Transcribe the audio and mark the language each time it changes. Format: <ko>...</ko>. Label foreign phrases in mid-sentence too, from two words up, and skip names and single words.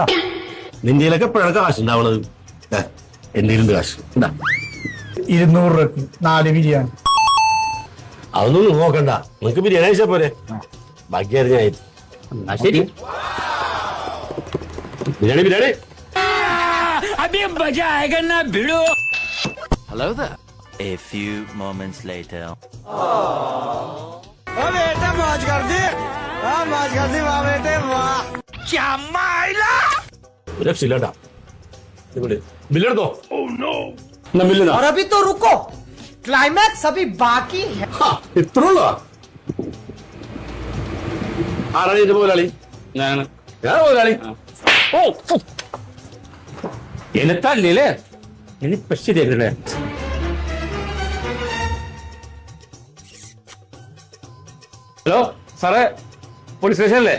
<ml>നിന്റെയിലൊക്കെ എപ്പോഴാണ് കാശ് ഉണ്ടാവണത്? എന്തെങ്കിലും കാശ് 200 രൂപക്ക് 4 ബിരിയാണി. അതൊന്നും നോക്കണ്ട, നിങ്ങക്ക് ബിരിയാണി കഴിച്ചാ പോരെ, ബാക്കി അറിഞ്ഞായിരുന്നു. ശരി, ബിരിയാണി ബിരിയാണി.</ml> <en>Hello there. A few moments later.</en> <ml>രക്ഷയില്ലാട്ടാ. ബില്ലെടുത്തോ? ബില്ല്</ml> <hi>और अभी तो रुको, क्लाइमैक्स अभी बाकी है.</hi> <ml>ഇത്ര ഉള്ള ആരാണ് ഇതിന്റെ മുതലാളി? ഞാൻ മുതലാളി. എനിക്കല്ലേ എനിപ്പ ശരിയാക്കല്ലേ? ഹലോ സാറേ, പോലീസ് സ്റ്റേഷൻ അല്ലേ?</ml>